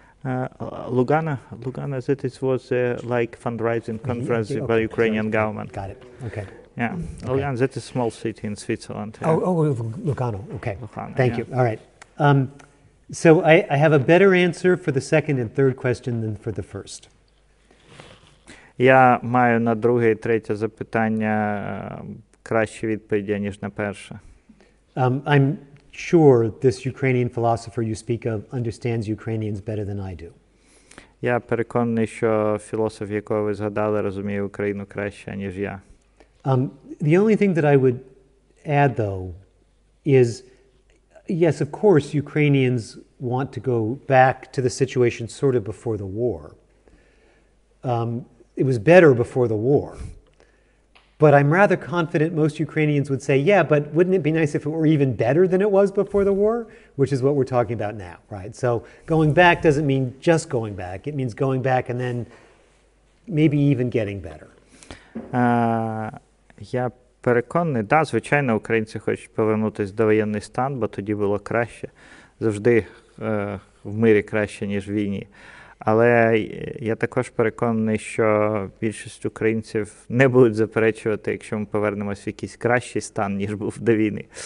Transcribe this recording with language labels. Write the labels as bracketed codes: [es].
[en] Lugano, that it was like fundraising conference by Ukrainian government. Got it. Okay. Yeah, okay. Lugano, that is a small city in Switzerland. Yeah. Lugano. Okay. Lugano, Thank you. All right. So I have a better answer for the second and third question than for the first. [uk] Я маю на друге і третє запитання кращі відповіді, ніж на перше. [en] I'm sure this Ukrainian philosopher you speak of understands Ukrainians better than I do. [uk] Я переконаний, що філософ, якого ви згадали, розуміє Україну краще, ніж я. [en] The only thing that I would add, though, is, yes, of course, Ukrainians want to go back to the situation sort of before the war. It was better before the war. But I'm rather confident most Ukrainians would say, yeah, but wouldn't it be nice if it were even better than it was before the war? Which is what we're talking about now, right? So going back doesn't mean just going back. It means going back and then maybe even getting better. [uk] Я переконаний, да, звичайно, українці хочуть повернутися до воєнний стан, бо тоді було краще. Завжди в мирі краще, ніж в війні. Але я також переконаний, що більшість українців не будуть заперечувати, якщо ми повернемось в якийсь кращий стан, ніж був до війни.